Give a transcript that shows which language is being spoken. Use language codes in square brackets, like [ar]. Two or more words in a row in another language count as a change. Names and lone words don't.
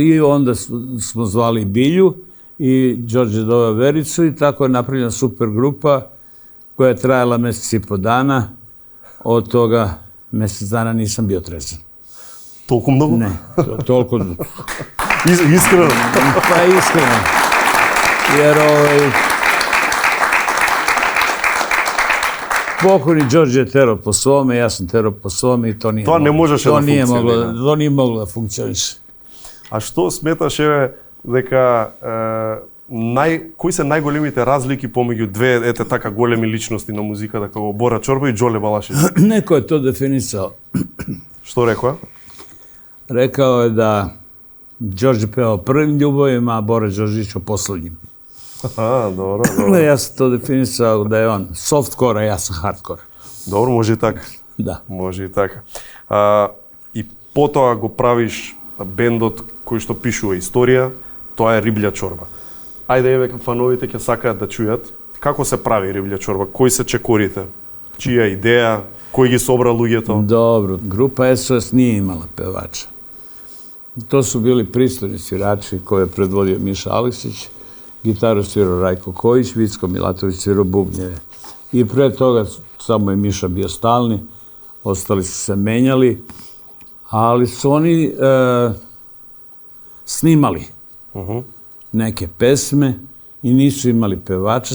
[sr] I onda smo zvali Bilju i Đorđe doveo Vericu i tako je napravljena super grupa koja je trajala mesec i po dana. Od toga mesec dana nisam bio trezan. [mk] Толку многу? [sr] Ne, toliko. [mk] Искрено? [sr] Pa iskreno. Jer pokojni Đorđe je terao po svome, ja sam terao po svome i to nije [mk] Тоа не можеше да функционира. [sr] To nije moglo da funkcioniše. [mk] А што сметаш дека кои се најголемите разлики помеѓу две така големи личности на музиката како Бора Чорба и Ѓоле Балашевиć? [sr] Neko je to definisao. [mk] Што рекоа? [sr] Rekao je da Đorđe pevao prvim ljubavima, a Bora Đorđević o poslednjim. [mk] Добро. [sr] Ja sam to definisao da je on softcore, a ja sam hardcore. [mk] Добро, може и така. [sr] Da. [mk] Може и така. И потоа го правиш бендот кој што пишува историја, тоа е Риблја Чорба. Ајде, еве, фановите ќе сакаат да чујат како се прави Риблја Чорба, кои се чекорите, чија идеја, кој ги собра луѓето. [sr] Dobro, grupa SOS nije imala pevača. To su bili pristojni svirači koje je predvodio Miša Aleksić, gitaru svirao Rajko Kojić, Vicko Milatović svirao bubnjeve. I pre toga samo je Miša bio stalni, ostali su se menjali, ali su oni snimali neke pesme i nisu imali pevača.